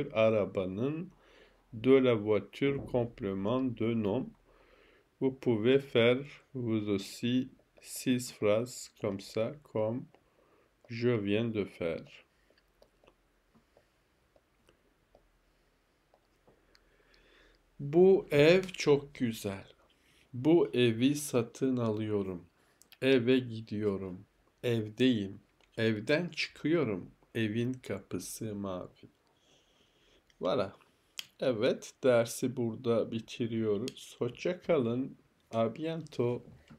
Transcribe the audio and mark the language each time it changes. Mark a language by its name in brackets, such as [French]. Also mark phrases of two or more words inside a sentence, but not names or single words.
[French] Arabanın de la voiture, complément de nom. Vous pouvez faire vous aussi 6 phrases comme ça, comme je viens de faire. [Turkish] Bu ev çok güzel. Bu evi satın alıyorum. Eve gidiyorum. Evdeyim. Evden çıkıyorum. Evin kapısı mavi. [French] Voilà. [Turkish] Evet, dersi burada bitiriyoruz. Hoşça kalın. [French] A bientôt.